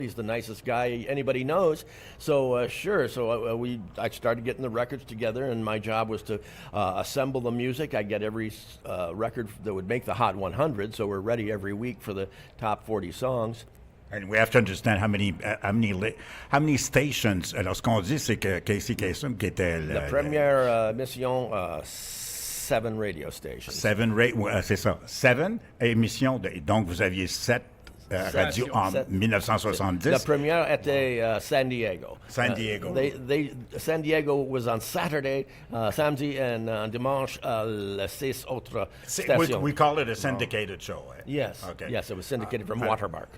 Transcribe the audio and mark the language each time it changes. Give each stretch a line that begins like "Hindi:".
English: He's the nicest guy anybody knows. So sure. So I started getting the records together, and my job was to assemble the music. I get every record that would make the Hot 100, so we're ready every week for the top 40 songs. And we have to understand how many stations.
French: Alors, ce qu'on dit, c'est que Casey Kasem, qui était La première mission, 7 radio stations. C'est ça. 7 émissions. Donc, vous aviez 7 radios en 1970. La première était San Diego. San Diego.
English: San Diego was on Saturday, samedi, and dimanche,
French: les 6 autres stations.
English: We call it a syndicated show. Eh? Yes. Okay. Yes, it was syndicated from Watermark.